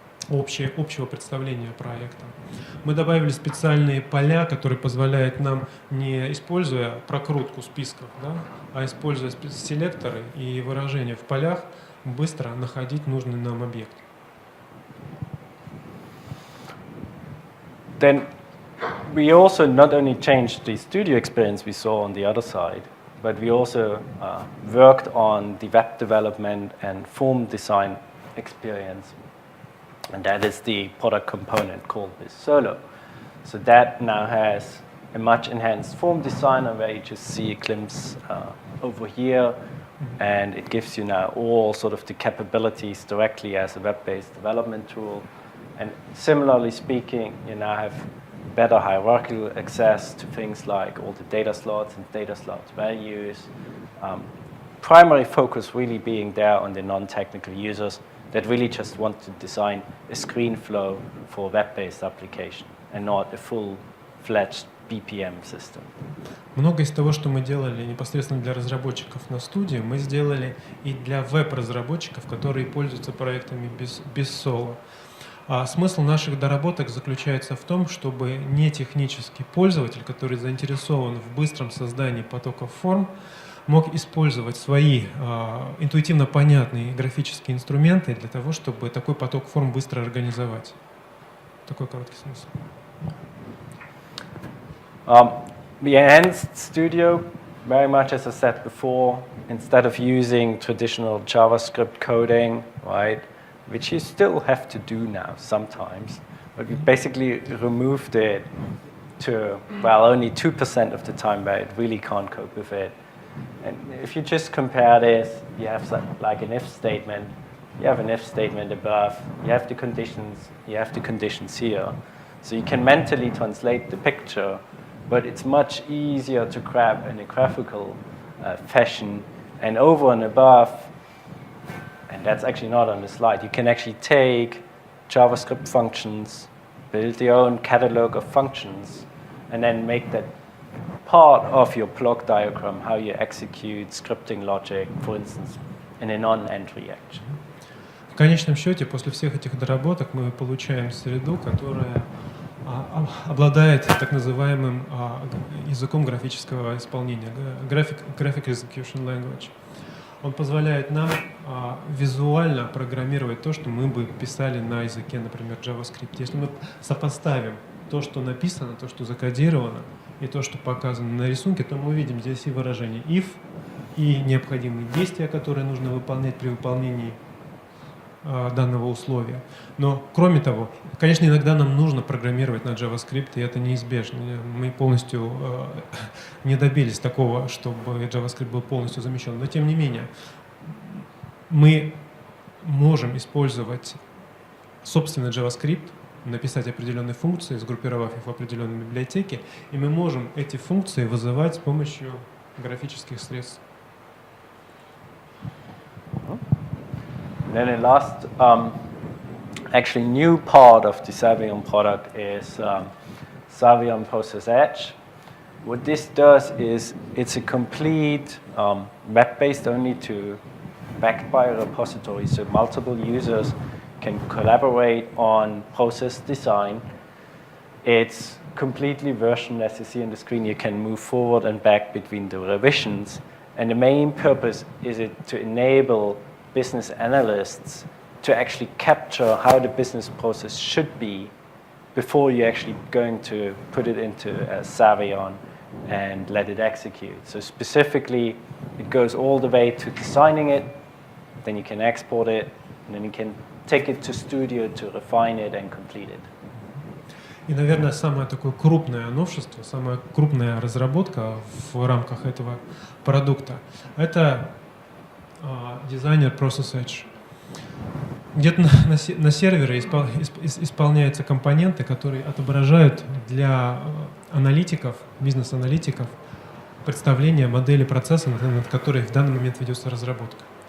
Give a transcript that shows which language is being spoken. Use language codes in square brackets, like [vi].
[ru] общего представления проекта. Мы добавили специальные поля, которые позволяют нам, не используя прокрутку списков, да, а используя селекторы и выражения в полях, быстро находить нужный нам объект. [en] Then we also not only changed the studio experience we saw on the other side, but we also worked on the web development and form design experience. And that is the product component called this Solo. So that now has a much enhanced form designer where you just see a glimpse over here, and it gives you now all sort of the capabilities directly as a web-based development tool. And similarly speaking, you now have better hierarchical access to things like all the data slots and data slots values. Primary focus really being there on the non-technical users that really just want to design a screen flow for a web-based application and not a full-fledged BPM system. [ru] Много из того, что мы делали непосредственно для разработчиков на студии, мы сделали и для веб-разработчиков, которые пользуются проектами без соло. А смысл наших доработок заключается в том, чтобы не технический пользователь, который заинтересован в быстром создании потоков форм, мог использовать свои интуитивно понятные графические инструменты для того, чтобы такой поток форм быстро организовать. Такой короткий смысл. [en] The enhanced studio, very much as I said before, instead of using traditional JavaScript coding, right, which you still have to do now sometimes, but we basically removed it to, well, only 2% of the time where it really can't cope with it. And if you just compare this, you have like an if statement, you have an if statement above, you have the conditions here. So you can mentally translate the picture, but it's much easier to grab in a graphical fashion. And over and above, and that's actually not on the slide, you can actually take JavaScript functions, build your own catalog of functions, and then make that part of your block diagram, how you execute scripting logic, for instance, in a non-entry action. [ru] В конечном счете, после всех этих доработок мы получаем среду, которая обладает так называемым языком графического исполнения, Graphic Execution Language. Он позволяет нам визуально программировать то, что мы бы писали на языке, например, JavaScript. Если мы сопоставим то, что написано, то, что закодировано, и то, что показано на рисунке, то мы увидим здесь и выражение if, и необходимые действия, которые нужно выполнять при выполнении данного условия. Но, кроме того, конечно, иногда нам нужно программировать на JavaScript, и это неизбежно. Мы полностью не добились такого, чтобы JavaScript был полностью замещен. Но, тем не менее, мы можем использовать собственный JavaScript, написать определенные функции, сгруппировав их в определенной библиотеке, и мы можем эти функции вызывать с помощью графических средств. [en] Then the last, actually new part of the Savion product is Savion Process Edge. What this does is it's a complete web-based only to backed by a repository, so multiple users can collaborate on process design. It's completely versioned, as you see on the screen. You can move forward and back between the revisions. And the main purpose is it to enable business analysts to actually capture how the business process should be before you're actually going to put it into a Savion and let it execute. So specifically, it goes all the way to designing it, then you can export it, and then you can take it to studio to refine it and complete it. [ru] И, наверное, самое такое крупное новшество, самая крупная разработка в рамках этого продукта — это дизайнер Process Edge. Где-то на сервере исполняются компоненты, которые отображают для аналитиков, бизнес-аналитиков, представление модели процесса, над которой в данный момент ведется разработка.